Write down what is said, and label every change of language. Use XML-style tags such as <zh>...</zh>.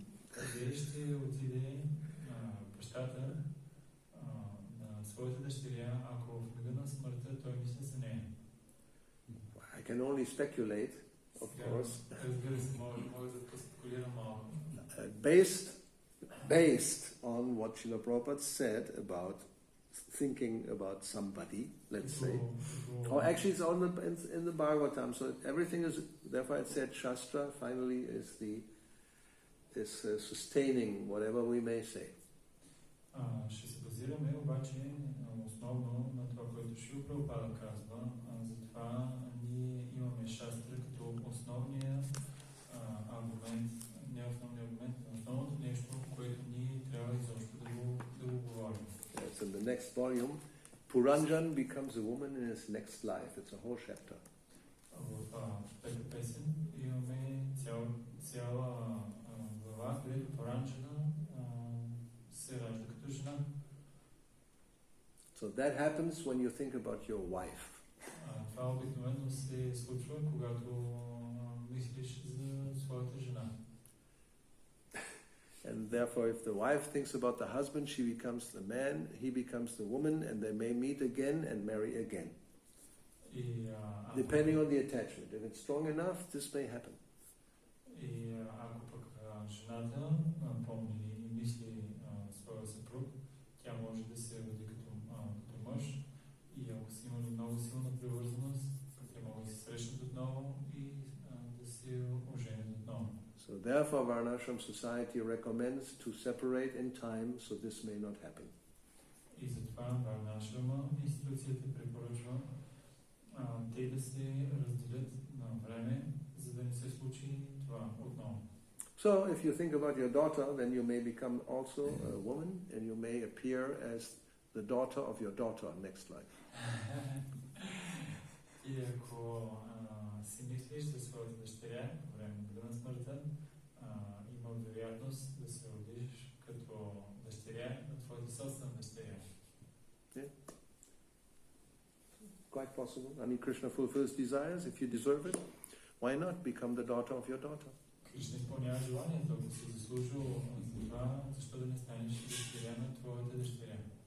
<bg>Къде ще отиде бащата на своята дъщеря, ако в мига на смъртта той мисли за нея?</bg> <en>I can only speculate, of course.</en> <bg>Разбира се, мога да спекулирам малко.</bg> <en>based on what Srila Prabhupada said about thinking about somebody, let's say. Or actually it's all in the Bhagavatam, so everything is, therefore it said Shastra finally is sustaining whatever we may say.</en> <bg>Ще се базираме обаче основно на това, което Шрила Прабхупада казва, затова ние имаме шастра като основния аргумент, не основния аргумент, но основното нещо, което ние трябва изобщо да го говорим.</bg> <en>Yes, in the next volume, Puranjan becomes a woman in his next life. It's a whole chapter.</en> <bg>В пета песен имаме цяла глава, където Пуранджана се ражда като жена.</bg> <en>So that happens when you think about your wife.</en> <bg>Това обикновено се случва, когато мислиш за своята жена.</bg> <en>And therefore, if the wife thinks about the husband, she becomes the man, he becomes the woman, and they may meet again and marry again. Depending on the attachment. If it's strong enough, this may happen.</en> <bg>И ако пък жената помни и мисли своя съпруг, тя може да се роди като мъж, и ако са имали много силна привързаност, те могат да се срещнат отново и да се оженят отново.</bg> <en>So therefore, Varnashram society recommends to separate in time, so this may not happen.</en> <bg>И затова Варнашрама институцията препоръчва те да се разделят на време, за да не се случи това отново.</bg> <en>So if you think about your daughter, then you may become also a woman, and you may appear as the daughter of your daughter next life.</en> <bg>И ако си мислиш за своята дъщеря по време на смъртта, има вероятност да се родиш като дъщеря на твоята собствена дъщеря.</bg> <en>Yeah. Quite possible. I mean, Krishna fulfills desires. If you deserve it, why not become the daughter of your daughter?</en> <bg>Кришна изпълнява желанието, ако си заслужил за това, защо да не станеш дъщеря на твоята дъщеря?</bg>